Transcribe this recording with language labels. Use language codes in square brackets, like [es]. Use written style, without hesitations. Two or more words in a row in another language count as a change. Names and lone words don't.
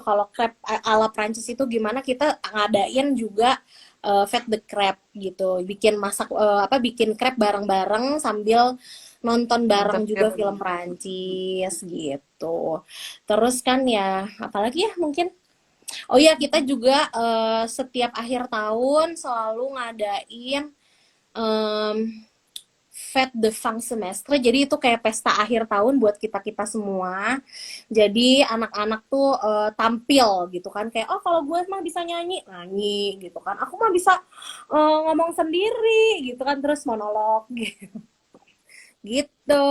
[id] Kalau crepe ala Prancis itu gimana, kita ngadain juga [fr] Fête de Crepe [id] gitu, bikin crepe bareng-bareng sambil nonton bareng juga film Prancis gitu. Terus kan ya apalagi ya mungkin kita juga setiap akhir tahun selalu ngadain [fr] Fête de fin semestre, [id] jadi itu kayak pesta akhir tahun buat kita semua. Jadi anak-anak tuh tampil gitu kan, kayak kalau gue mah bisa nyanyi gitu kan, aku mah bisa ngomong sendiri gitu kan, terus monolog gitu.